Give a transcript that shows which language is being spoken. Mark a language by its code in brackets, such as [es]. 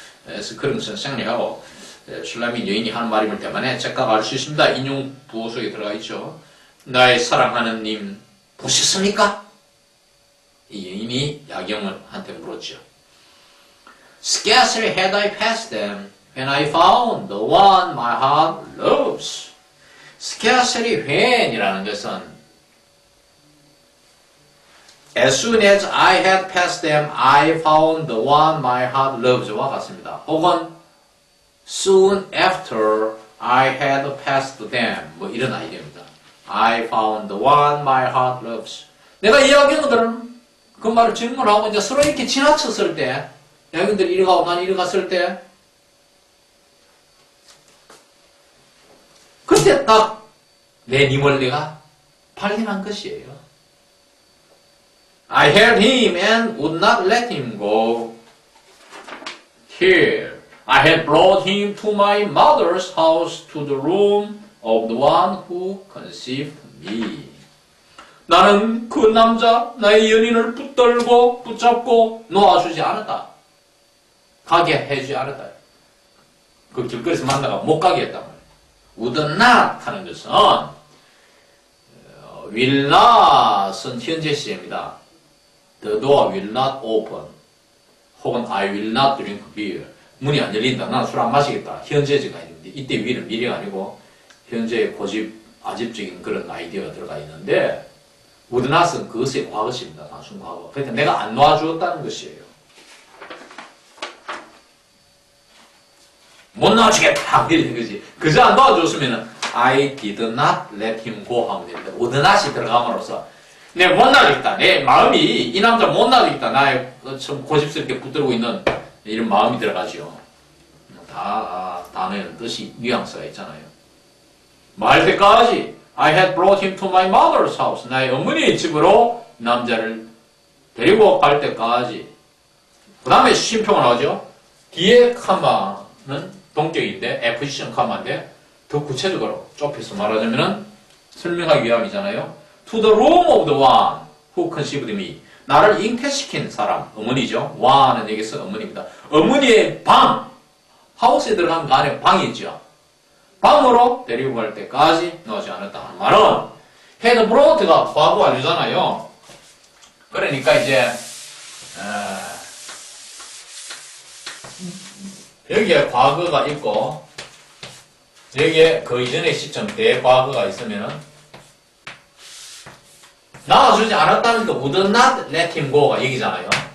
[ko] 그래서 그런 것을 생략하고 슐라민 여인이 하는 말임을 때문에 작가가 알 수 있습니다. 인용 부호 속에 들어가 있죠. 나의 사랑하는 님 보셨습니까? 이 여인이 야경원한테 물었죠. [en] Scarcely had I passed them when I found the one my heart loves. Scarcely when이라는 [ko] 것은 [en] As soon as I had passed them, I found the one my heart loves와 같습니다. [ko] 혹은 [en] soon after I had passed them [ko] 뭐 이런 아이디어입니다. [en] I found the one my heart loves. [ko] 내가 이 야경들은 그 말을 질문하고 이제 서로 이렇게 지나쳤을 때 야경들이 이리 가고 난 이리 갔을 때 그때 딱 내 님을 내가 발견한 것이에요. [en] I held him and would not let him go. Here, I had brought him to my mother's house to the room of the one who conceived me. [ko] 나는 그 남자, 나의 연인을 붙들고 붙잡고 놓아주지 않았다. 가게 해주지 않았다. 그 길거리에서 만나가 못 가게 했단 말이에요. would not 하는 것은 will not은 현재 시제입니다. [en] The door will not open. 혹은 I will not drink beer. [ko] 문이 안 열린다. 나는 술 안 마시겠다. 현재지가 있는데 이때 will은 미래가 아니고 현재의 고집, 아집적인 그런 아이디어가 들어가 있는데 would not은 그것의 과거시입니다. 단순 과거. 그러니까 내가 안 놔주었다는 것이에요. 못 놔주겠다. 이런 거지. 그저 안 놔줬으면 [en] I did not let him go [ko] 하면 되는데 would not이 들어감으로써 내 못 놔주겠다. 내 마음이 이 남자 못 놔주겠다. 나의 좀 고집스럽게 붙들고 있는 이런 마음이 들어가죠. 다 단어에는 뜻이 뉘앙스가 있잖아요. 말 때까지 [en] I had brought him to my mother's house. [ko] 나의 어머니의 집으로 남자를 데리고 갈 때까지. 그 다음에 쉼표가 나오죠. 뒤에 컴마는 동격인데 F시션 컴마인데 더 구체적으로 좁혀서 말하자면은 설명하기 위함이잖아요. [en] To the room of the one who conceived me. [ko] 나를 잉태시킨 사람, 어머니죠. one은 여기서 어머니입니다. 어머니의 방, 하우스에 들어가면 그 안에 방이 있죠. 방으로 데리고 갈 때까지 넣지 않았다 하는 말은 had brought가 과거 완료잖아요. 그러니까 이제 여기에 과거가 있고 여기에 그 이전의 시점 대과거가 있으면은 나와주지 않았다니까 would not let him go가 여기잖아요.